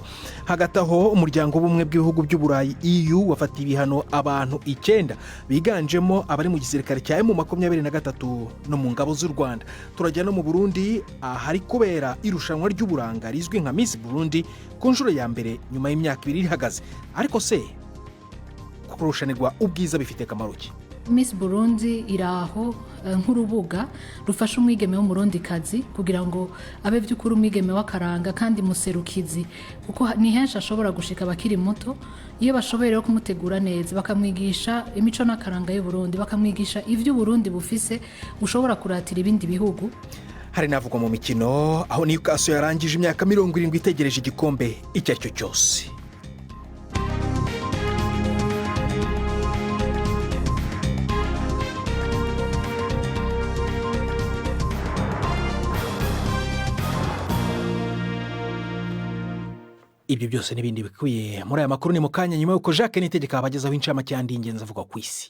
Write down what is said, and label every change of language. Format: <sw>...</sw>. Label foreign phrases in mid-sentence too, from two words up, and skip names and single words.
<rw>Hagati aho umuryango w'ubumwe bw'ibihugu by'Uburayi EU wafatiye ibihano abantu 9 biganjemo abari mu gisirikare cya M23 no mu ngabo z'u Rwanda. Turajya no mu Burundi ahari kubera irushanwa ry'uburanga rizwi nka Miss Burundi ku nshuro ya mbere nyuma y'imyaka 2 ihagaze. Ariko se kurushanirwa ubwiza bifite kamaro ki?</rw> <rn>Miss Burundi iraho nk'urubuga rufasha umwigeme w'umurundikazi kugira ngo abe by'ukuri umwigeme w'akaranga kandi muserukizi, kuko ni henshi ashobora gushika abakiri muto. Iyo bashoboye rero kumutegura neza bakamwigisha imico n'akaranga y'u Burundi, bakamwigisha ivyo Burundi bufise ushobora kuratira ibindi bihugu.</rn> <rw>Hari navuga mu mikino aho Newcastle yarangije imyaka 70 itegereje igikombe icyo aricyo cyose. Ibyo byose n'ibindi bikwiye muri aya makuru ni mu kanya nyuma yuko Jacques Nitegeka abagezaho incamake y'ingenzi avuga ku isi.</rw>